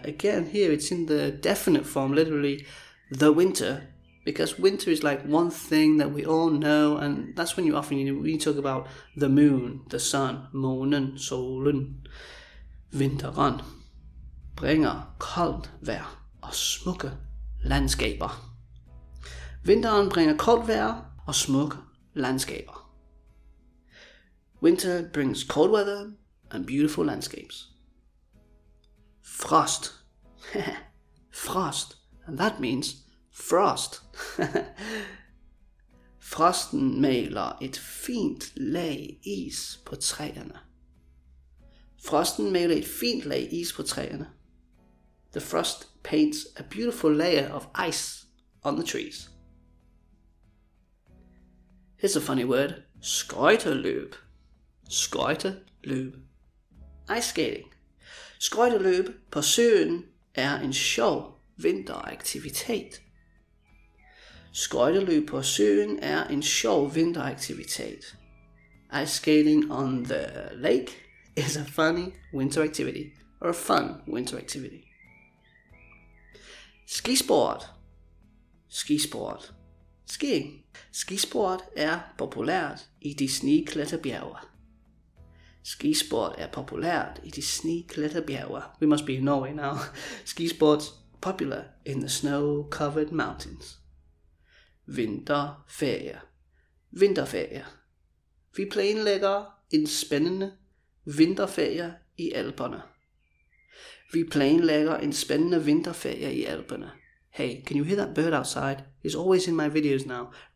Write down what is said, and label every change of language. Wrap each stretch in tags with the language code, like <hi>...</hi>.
<en>Again, here it's in the definite form, literally the winter, because winter is like one thing that we all know, and that's when we talk about the moon, the sun, månen, solen.</en> <da>Vinteren bringer koldt vejr og smukke landskaber. Vinteren bringer koldt vejr og smukke landskaber.</da> <en>Winter brings cold weather and beautiful landscapes. Frost. Frost. And that means frost.</en> <da>Frosten maler et fint lag is på træerne. Frosten maler et fint lag is på træerne.</da> <en>The frost paints a beautiful layer of ice on the trees. Here's a funny word. Skøjteløb. Skøjteløb. Ice skating.</en> <da>Skøjteløb på søen er en sjov vinteraktivitet. Skøjteløb på søen er en sjov vinteraktivitet.</da> <en>Ice skating on the lake is a funny winter activity, or a fun winter activity.</en> <da>Skisport. Skisport. Skiing. Skisport er populært i de sneklædte bjerge. Skisport er populært i de sneklædte bjerge.</da> <en>We must be in Norway now. Skisport's popular in the snow-covered mountains.</en> <da>Vinterferie. Vinterferie. Vi planlægger en spændende vinterferie i Alperne. Vi planlægger en spændende vinterferie i Alperne.</da> <en>Hey, can you hear that bird outside? He's always in my videos now.</en>